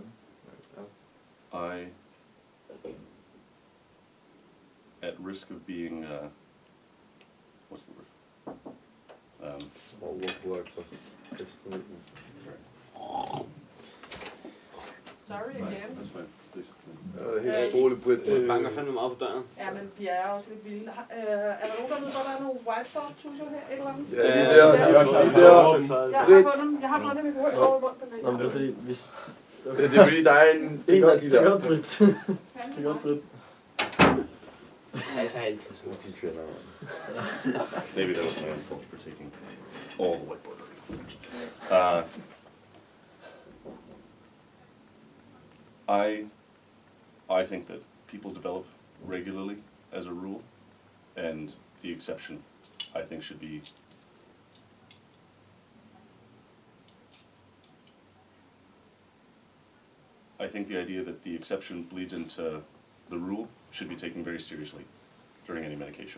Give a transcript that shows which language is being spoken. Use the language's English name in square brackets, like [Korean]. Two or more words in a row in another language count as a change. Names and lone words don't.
[English] Right, At risk of being, what's the word? Sorry Right, again. that's fine, please. [Danish] Helt roligt, Britt. Banker fandme meget på døren. Ja, men de er også lidt vilde. Er der nogen, der ved, hvor der er nogle whiteboard tusser her? Et eller andet? Ja, lige der. Jeg har fået dem i hovedet over rundt på den. Nå, men det er fordi, hvis... Det er fordi, der er en der er lige Det er der. godt, Britt. Det er godt, Britt. Jeg tager altid Så trender man. [English] Maybe that was my own fault for taking all the whiteboard. I think that people develop regularly as a rule, and the exception, I think, should be I think the idea that the exception bleeds into the rule should be taken very seriously during any medication.